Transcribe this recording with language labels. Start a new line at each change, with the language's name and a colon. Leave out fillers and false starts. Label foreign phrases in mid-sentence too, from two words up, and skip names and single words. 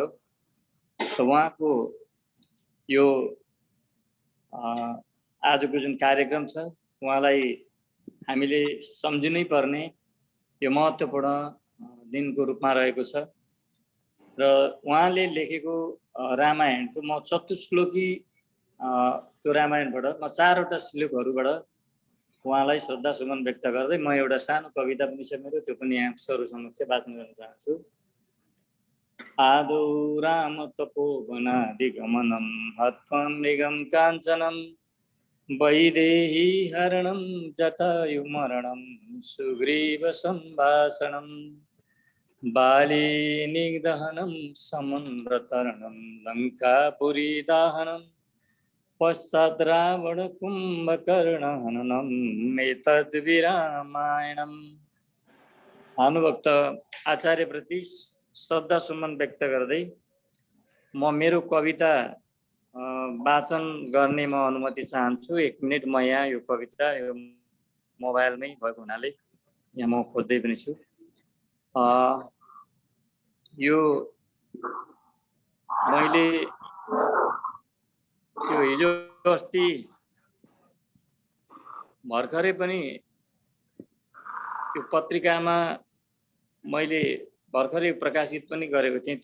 Nepali: उहाँको यो आजको जुन कार्यक्रम छ, उहाँलाई हामीले सम्झिनै पर्ने यो महत्त्वपूर्ण दिनको रूपमा रहेको छ। र उहाँले लेखेको रामायणको म चतुश्लोकी त्यो रामायणबाट म 4वटा श्लोकहरूबाट उहाँलाई श्रद्धा सुमन व्यक्त गर्दै म एउटा सानो कविता पनि छ मेरो, त्यो पनि यहाँ सरु समक्ष वाचन गर्न चाहन्छु।
Sanskrit: आदौ राम तपोवनादिगमनं हत्वा मृगं काञ्चनं वैदेही हरणं जटायुमरणं सुग्रीव सम्भाषणं बाली निग्दहनं समुद्रतरणं लङ्कापुरी दाहनं पश्चात् रावण कुम्भकर्ण हननम् एतद्विरामायणम्।
Nepali: भानुभक्त आचार्यप्रति श्रद्धा सुमन व्यक्त गर्दै म मेरो कविता वाचन गर्ने म अनुमति चाहन्छु। 1 मिनट म यहाँ यो कविता यो मोबाइलमै भएको हुनाले यहाँ म खोज्दै पनि छु। यो मैले यो हिजो अस्ति भर्खरै पनि यो पत्रिकामा मैले भर्खरै प्रकाशित पनि गरेको थिएँ।